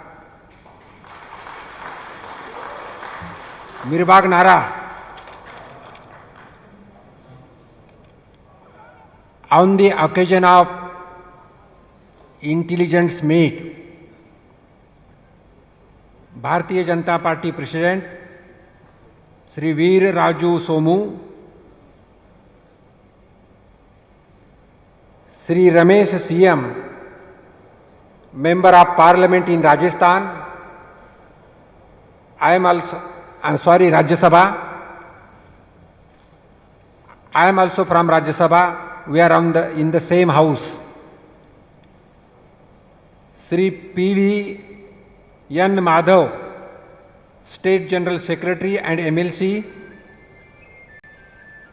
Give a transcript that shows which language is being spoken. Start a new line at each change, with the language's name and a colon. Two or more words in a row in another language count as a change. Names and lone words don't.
Telugu: మీరు బాగున్నారా?
English: On the occasion of intelligence meet, Bharatiya Janata Party President Shri Veerraju Somu, Shri Ramesh CM, Member of Parliament in Rajasthan. Rajya Sabha. I am also from Rajya Sabha. We are in the same house. Shri P.V. N. Madhav, State General Secretary and MLC.